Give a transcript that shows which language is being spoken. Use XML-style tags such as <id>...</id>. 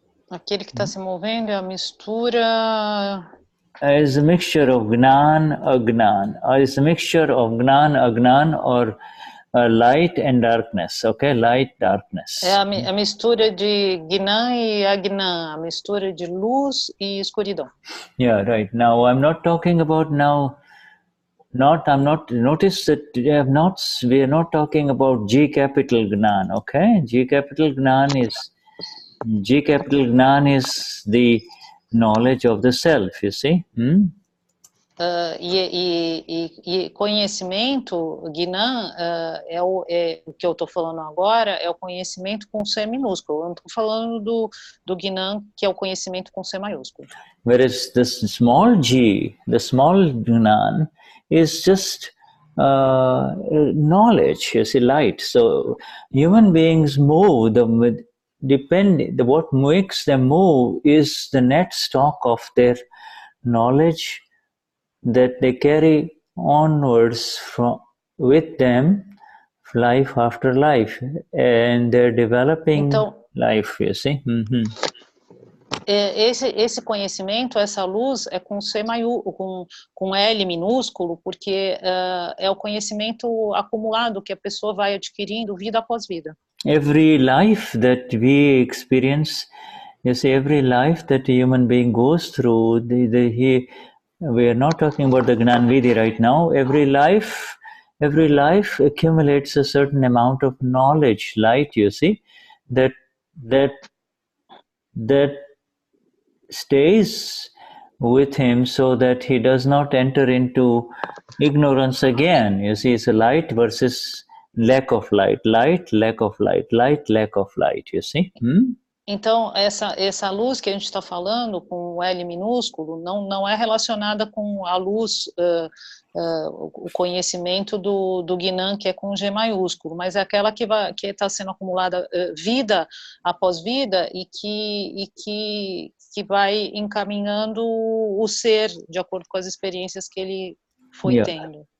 <pt>aquele que está se movendo é a mistura.</pt> <en>Is a mixture of Gnan, Agnan, or is a mixture of Gnan, Agnan, or light and darkness. Okay, light, darkness.</en> <pt>É a mistura de Gnan e Agnan, a mistura de luz e escuridão.</pt> <en>Yeah, right. Now I'm not talking about notice that we are not talking about G capital Gnan. Okay, G capital Gnan is the knowledge of the self, you see.</en> <pt>E conhecimento, Gnan, é o que eu estou falando agora, é o conhecimento com C minúsculo. Eu não estou falando do Gnan, que é o conhecimento com C maiúsculo.</pt> <en>Whereas the small G, the small Gnan, is just knowledge, you see, light. So human beings move, what makes them move is the net stock of their knowledge that they carry onwards with them, life after life, and they're developing life, you see.</en> <pt>Esse conhecimento, essa luz é com C maiúsculo, com L minúsculo, porque é o conhecimento acumulado que a pessoa vai adquirindo vida após vida.</pt> <en>Every life that we experience, you see, every life that a human being goes through, we are not talking about the Gnan Vidhi right now. Every life accumulates a certain amount of knowledge, light, you see, that stays with him so that he does not enter into ignorance again. You see, it's a light versus lack of light, lack of light, lack of light, you see.</en> <pt>Então, essa luz que a gente está falando, com o L minúsculo, não é relacionada com a luz, o conhecimento do Gnan, que é com G maiúsculo, mas é aquela que está sendo acumulada vida após vida e que vai encaminhando o ser de acordo com as experiências que ele foi tendo.</pt>